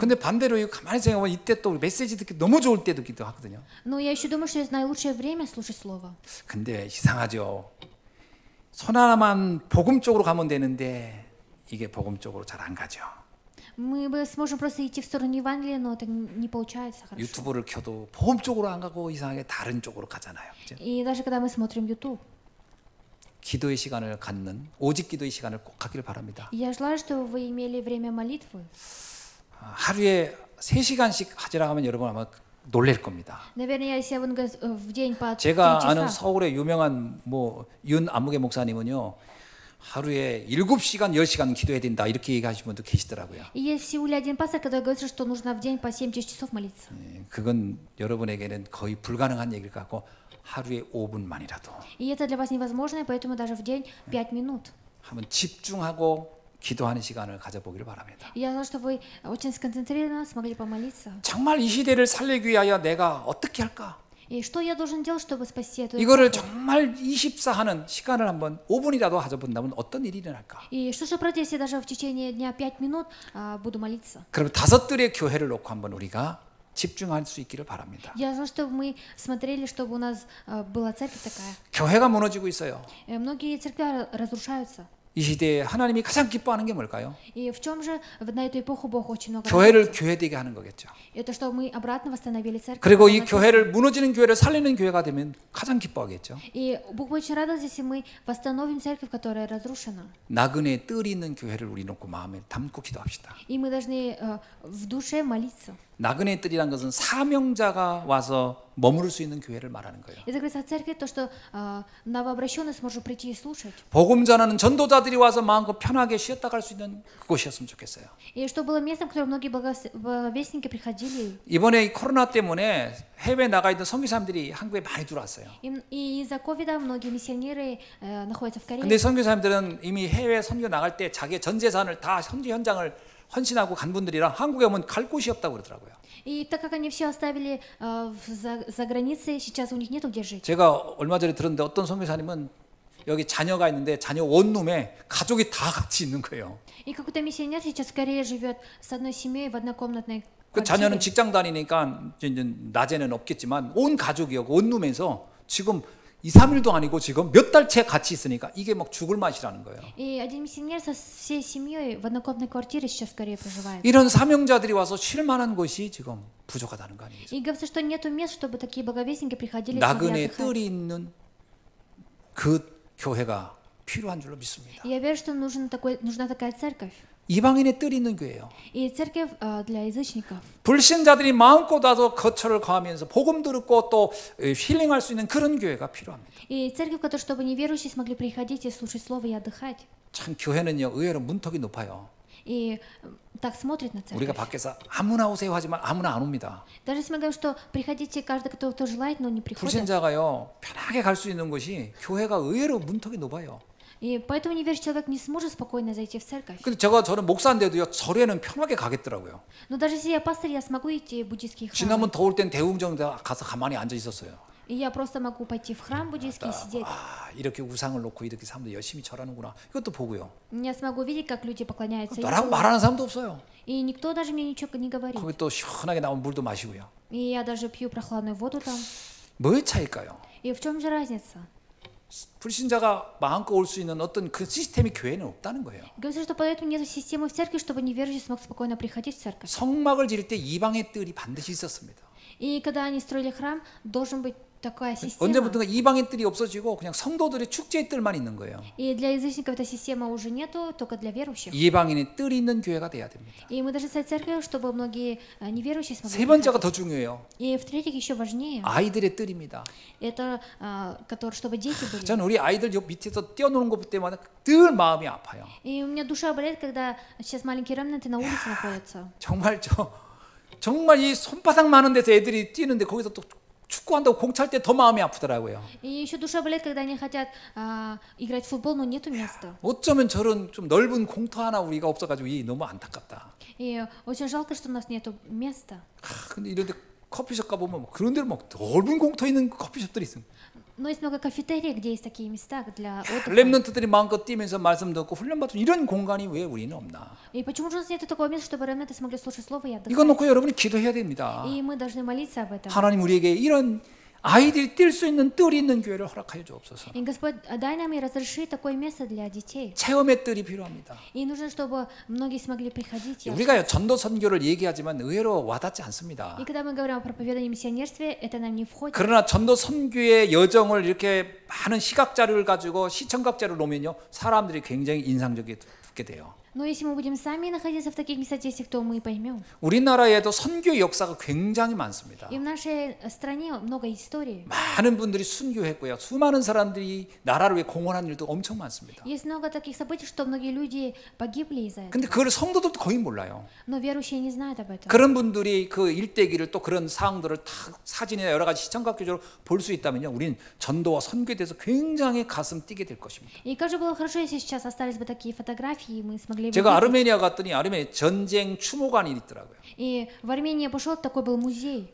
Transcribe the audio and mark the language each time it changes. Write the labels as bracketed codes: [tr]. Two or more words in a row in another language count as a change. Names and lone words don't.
[ko] 근데 반대로 가만히 생각하면 이때 또 메시지 듣기 너무 좋을 때도 기도 하거든요. [ru] Но я еще думаю, что это наилучшее время слушать Слово. [ko] 근데 이상하죠. 손 하나만 복음 쪽으로 가면 되는데 이게 복음 쪽으로 잘 안 가죠. [ru] Мы бы сможем просто идти в сторону Евангелия, но это не получается хорошо. [ko] 유튜브를 켜도 복음 쪽으로 안 가고 이상하게 다른 쪽으로 가잖아요. 그죠? [ru] И даже когда мы смотрим YouTube, [ko] 기도의 시간을 갖는 오직 기도의 시간을 꼭 갖기를 바랍니다. [ru] я желаю, чтобы вы имели время молитвы. [ko] 하루에 3시간씩 하지라 하면 여러분 아마 놀랄 겁니다. [ru] Наверное, если я буду в день по 3 [ko] 제가 아는 [ru] часа, [ko] 서울의 유명한 윤 안무개 목사님은요. 하루에 7시간, 10시간 기도해야 된다 이렇게 얘기하시는 분도 계시더라고요. [ru] и есть в Сеуле один пастор, который говорит, что нужно в день по 7 часов молиться. [ko] 그건 여러분에게는 거의 불가능한 얘기일 것 같고 하루에 5분만이라도 [ru] И это для вас невозможно, и поэтому даже в день 5 минут. [ko] 한번 집중하고 기도하는 시간을 가져보기를 바랍니다. [ru] И я желаю, чтобы вы очень сконцентрированно смогли помолиться. [ko] 정말 이 시대를 살리기 위하여 내가 어떻게 할까? [ru] И что я должен делать, чтобы спасти эту [ko] 이거를 [ru] эпоху? [ko] 정말 24하는 시간을 한번 5분이라도 가져본다면 어떤 일이 일어날까? [ru] И что же против, если даже в течение дня 5 минут буду молиться? [ko] 그럼 5들의 교회를 놓고 한번 우리가 집중할 수 있기를 바랍니다. [ru] Я желаю, чтобы мы смотрели, чтобы у нас была церковь такая. [ko] 교회가 무너지고 있어요. [ru] Многие церкви разрушаются. [ko] 이 시대에 하나님이 가장 기뻐하는 게 뭘까요? [ru] И в чем же на эту эпоху Бог очень много [ko] 교회를 [ru] радуется? [ko] 교회되게 하는 거겠죠. [ru] Это чтобы мы обратно восстановили церковь. [ko] 그리고 이 [ru] обратно церковь. [ko] 교회를 무너지는 교회를 살리는 교회가 되면 가장 기뻐하겠죠. [ru] И Бог будет очень радоваться, если мы восстановим церковь, которая разрушена. [ko] 나그네 뜰이 있는 교회를 우리 놓고 마음에 담고 기도합시다. [ru] И мы должны в душе молиться. [ko] 나그네 뜰이란 것은 사명자가 와서 머무를 수 있는 교회를 말하는 거예요. [ru] Это говорится о церкви, то, что новообращенный сможет прийти и слушать. [ko] 복음 전하는 전도자들이 와서 마음껏 편하게 쉬었다 갈 수 있는 그곳이었으면 좋겠어요. [ru] И что было местом, в котором многие благовестники приходили. [ko] 이번에 이 코로나 때문에 해외 나가 있던 선교사님들이 한국에 많이 들어왔어요. [ru] И из-за ковида многие миссионеры находятся в [ko] 근데 [ru] Корее. [ko] 선교사님들은 이미 해외 선교 나갈 때 자기의 전 재산을 다 선교 현장을 헌신하고 간 분들이라 한국에 오면 갈 곳이 없다고 그러더라고요. [ru] И так как они все оставили за границей, сейчас у них нету где жить. [ko] 제가 얼마 전에 들었는데 어떤 선교사님은 여기 자녀가 있는데 자녀 원룸에 가족이 다 같이 있는 거예요. [ru] И какой-то миссионер сейчас в Корее живет с одной семьей в однокомнатной [ko] 그 자녀는 [ru] квартире. [ko] 직장 다니니까 이제 낮에는 없겠지만 온 가족이 원룸에서 지금 2, 3일도 아니고 지금 몇 달째 같이 있으니까 이게 막 죽을 맛이라는 거예요. [ru] И один миссионер со всей семьей в однокомнатной квартире сейчас в Корее проживает. [ko] 이런 사명자들이 와서 쉴 만한 곳이 지금 부족하다는 거 아니겠어요? [ru] И говорится, что нету мест, чтобы такие благовестники приходили и смогли [ko] 나그네 [ru] отдыхать. [ko] 뜰이 있는 그 교회가 필요한 줄로 믿습니다. [ru] И я верю, что нужна такая церковь. [ko] 이방인의 뜰이 있는 교회예요. [ru] И церковь для язычников. [ko] 불신자들이 마음껏 와서 거처를 거하면서 복음 듣고 또 힐링할 수 있는 그런 교회가 필요합니다. [ru] И церковь, в которой, чтобы неверующие смогли приходить и слушать слово и отдыхать. [ko] 참 교회는요 의외로 문턱이 높아요. [ru] И так смотрит на [ko] 우리가 [ru] церковь. [ko] 밖에서 아무나 오세요 하지만 아무나 안 옵니다. [ru] Даже если мы говорим, что приходите, каждый, кто желает, но не приходит. [ko] 불신자가요 편하게 갈 수 있는 곳이 교회가 의외로 문턱이 높아요. [ru] И поэтому неверующий человек не сможет спокойно зайти в церковь. [ko] 근데 저는 목사인데도요 절에는 편하게 가겠더라고요. [ru] Но даже если я пастор, я смогу идти в буддийские храмы. [ko] 지난번 더울 땐 대웅정대 가서 가만히 앉아 있었어요. [ru] И я просто могу пойти в храм буддийский и сидеть. [ko] 아 이렇게 우상을 놓고 이렇게 사람들 열심히 절하는구나. 이것도 보고요. [ru] Я смогу видеть, как люди поклоняются [ko] 나라고 [ru] идолам. [ko] 말하는 사람도 없어요. [ru] И никто даже мне ничего не говорит. [ko] 거기 또 시원하게 나온 물도 마시고요. [ru] И я даже пью прохладную воду там. [ko] 뭐의 차이일까요? [ru] И в чем же разница? [ko] 불신자가 마음껏 올 수 있는 어떤 그 시스템이 교회는 없다는 거예요. [ru] Говорится, что поэтому нет системы в церкви, чтобы неверующий смог спокойно приходить в церковь. [ko] 성막을 지을 때 이방의 뜰이 반드시 있었습니다. [ru] И когда они строили храм, должен быть такая система. [ko] 언제부턴가 이방의 뜰이 없어지고 그냥 성도들의 축제의 뜰만 있는 거예요. [ru] И для язычников эта система уже нету, только для верующих. [ko] 이방인의 뜰이 있는 교회가 돼야 됩니다. [ru] И мы должны стать церковью, чтобы многие неверующие [ko] 세 [ru] смогли [ko] 번째가 [ru] приходить. [ko] 더 중요해요. [ru] И в-третьих, еще важнее, [ko] 아이들의 뜰입니다. [ru] это чтобы дети были. [ko] 저는 우리 아이들 요 밑에서 뛰어노는 것 때마다 늘 마음이 아파요. [ru] И у меня душа болит, когда сейчас маленькие ремнанты на улице находятся. [ko] 정말 이 손바닥 많은 데서 애들이 뛰는데 거기서 또 축구한다고 공 찰 때 더 마음이 아프더라고요. [ru] И еще душа болит, когда они хотят играть в футбол, но нету места. [ko] 어쩌면 저런 좀 넓은 공터 하나 우리가 없어가지고 이 너무 안타깝다. [ru] И очень жалко, что у нас нету места. [ko] 근데 이런데 커피숍 가보면 그런 데를 막 넓은 공터 있는 커피숍들이 있어요. [ru] Но есть много кафетерий, где есть такие места для отдыха. [ko] 렘넌트들이 마음껏 뛰면서 말씀 듣고 훈련받은 이런 공간이 왜 우리는 없나? [ru] И почему же у нас нет такого места, чтобы ремнанты смогли слушать слово и [ko] 이거 [ru] отдыхать? [ko] 놓고 여러분이 기도해야 됩니다. [ru] И мы должны молиться об этом. [ko] 하나님 우리에게 이런 아이들이 뛸 수 있는 뜰이 있는 교회를 허락하여 주옵소서. [ru] И Господь, дай нам и разреши такое место для детей. [ko] 체험의 뜰이 필요합니다. [ru] И нужно, чтобы многие смогли приходить. И [ko] 우리가 전도 선교를 얘기하지만 의외로 와닿지 않습니다. [ru] когда мы говорим о проповедании миссионерстве, это нам не входит. [ko] 그러나 전도 선교의 여정을 이렇게 많은 시각 자료를 가지고 시청각 자료를 놓으면요, 사람들이 굉장히 인상적이게 듣게 돼요. [ru] Но если мы будем сами находиться в таких статистиках, то мы поймем. [ko] 우리나라에도 선교의 역사가 굉장히 많습니다. [ru] И в нашей стране много историй. [ko] 많은 분들이 순교했고요. 수많은 사람들이 나라를 위해 공헌한 일도 엄청 많습니다. [ru] Есть много таких событий, что многие люди погибли из-за этого. [ko] 근데 그걸 성도들도 거의 몰라요. [ru] Но верующие не знают об этом. [ko] 그런 분들이 그 일대기를 또 그런 사항들을 다 사진이나 여러 가지 시청각 교조로 볼 수 있다면요, 우리는 전도와 선교에 대해서 굉장히 가슴 뛰게 될 것입니다. [ru] И как же было хорошо, если сейчас остались бы такие фотографии, и мы смогли бы [ko] 제가 [ru] видеть. [ko] 아르메니아 갔더니 아르메니아 전쟁 추모관이 있더라고요. [ru] И в Армении пошел, такой был музей.